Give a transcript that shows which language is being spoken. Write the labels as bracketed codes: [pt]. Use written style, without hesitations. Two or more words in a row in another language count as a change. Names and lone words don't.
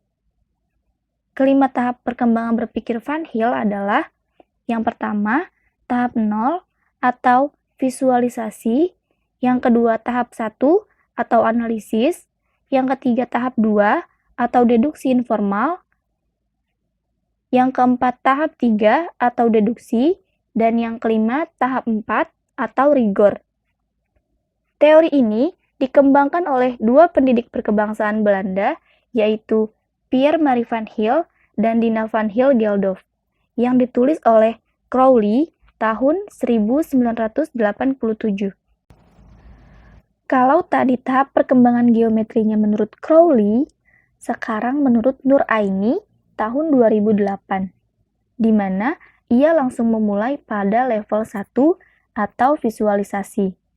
[id] Kelima tahap perkembangan berpikir Van Hill adalah yang pertama, tahap 0 atau visualisasi, yang kedua tahap 1 atau analisis, yang ketiga tahap 2 atau deduksi informal, yang keempat tahap 3 atau deduksi, dan yang kelima tahap 4 atau rigor. Teori ini dikembangkan oleh dua pendidik berkebangsaan Belanda, yaitu Pierre Marie van Heel dan Dina van Heel Geldof, yang ditulis oleh Crowley tahun 1987. Kalau tadi tahap perkembangan geometrinya menurut Crowley, sekarang menurut Nuraini tahun 2008, di mana ia langsung memulai pada level 1 atau visualisasi.